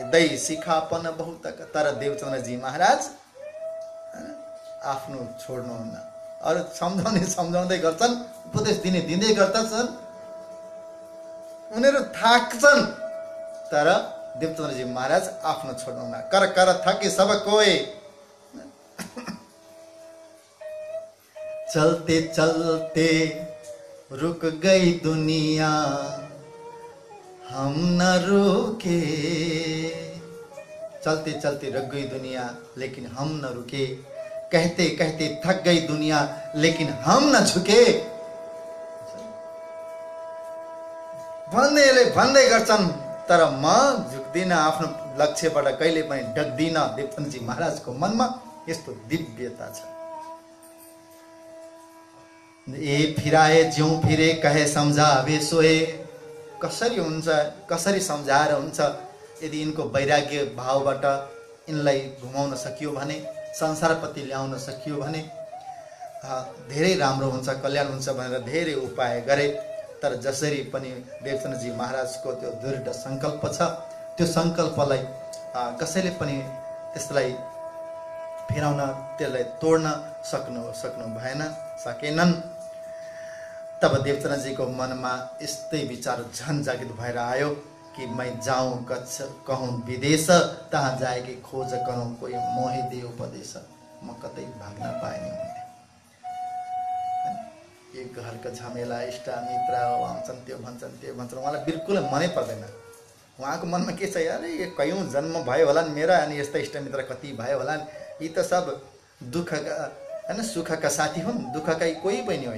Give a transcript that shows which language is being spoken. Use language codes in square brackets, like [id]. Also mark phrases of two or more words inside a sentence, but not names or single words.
[hi] दही सिखापन बहुत। [ne] तर देवचन्द्रजी महाराज आफ्नो छोड्नुहुन्न। अरू सम्झाउँदै गर्छन्, उपदेश दिँदै गर्दछन्। उनीहरू थाक्छन्, तर देवचन्द्रजी महाराज आफ्नो छोड्नुहुन्न। [hi] कर कर थके सब कोई। चलते चलते रुक गई दुनिया, हम न रुके। चलते चलते रुक गई दुनिया लेकिन हम न रुके। कहते कहते थक गई दुनिया लेकिन हम न झुके। [ne] भन्दै गर्छन्, तर म झुक्दिन, आफ्नो लक्ष्यबाट कहिले पनि डग्दिन। देवचन्द्रजी महाराजको मनमा यस्तो दिव्यता छ। [hi] ए फिराए ज्यू फिरे कहे सम्झावे सोए। [ne] कसरी हुन्छ, कसरी सम्झाएर हुन्छ? यदि यिनको वैराग्य भावबाट यिनलाई घुमाउन सकियो भने, संसारप्रति ल्याउन सकियो भने धेरै राम्रो हुन्छ, कल्याण हुन्छ भनेर धेरै उपाय गरे। तर जसरी पनि देवचन्द्रजी महाराजको त्यो दृढ सङ्कल्प छ, त्यो सङ्कल्पलाई कसैले पनि त्यसलाई फेराउन, त्यसलाई तोड्न सक्नु भएन, सकेनन्। तब देवचन्द्रजीको मनमा यस्तै विचार झन जागृत भएर आयो कि [hi] मैं जाऊँ कहूँ विदेश, तहाँ जाएकी खोज करूँ कोही मोहे दे उपदेश। [ne] म कतै भाग्न पाए नि हुन्थे। एक घरको झमेला, इष्ट मित्र आउँछन्, त्यो भन्छन्, उहाँलाई बिल्कुल मनै पर्दैन। उहाँको मनमा के छ, अरे यो कयौँ जन्म भयो होलान् मेरा, अनि यस्ता इष्ट मित्र कति भयो होलान्। यी त सब दुःखका होइन, सुखका साथी हुन्, दुःखका कोही पनि होइन।